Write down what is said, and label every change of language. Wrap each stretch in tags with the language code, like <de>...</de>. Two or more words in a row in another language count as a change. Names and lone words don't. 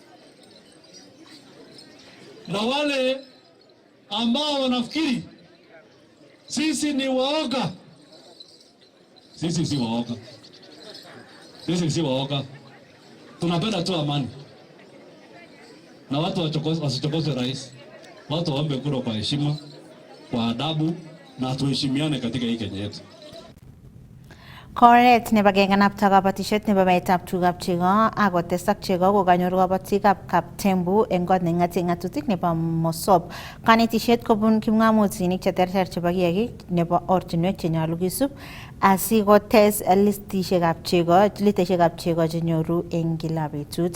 <sw>Na wale ambao wanafikiri sisi ni waoga, sisi si waoga. Sisi si waoga. Tunapenda tu amani. Na watu wasichokoze rais. Watu waombe kura kwa heshima, kwa adabu na tuheshimiane katika hii Kenya yetu.</sw> <kln>Koret nebo kenganapta kabatisiet nebo baetab tugab chego akotesak chego kokanyor kabatikab Kaptembu eng kot neng'ate ng'atutik nebo Mosop. Kanetisiet kobun kipng'amotinik cheterter chebo kiagik nebo ortinwek chenyolu kisub asikotes litaishekab chego chenyoru eng kila betut.</kln>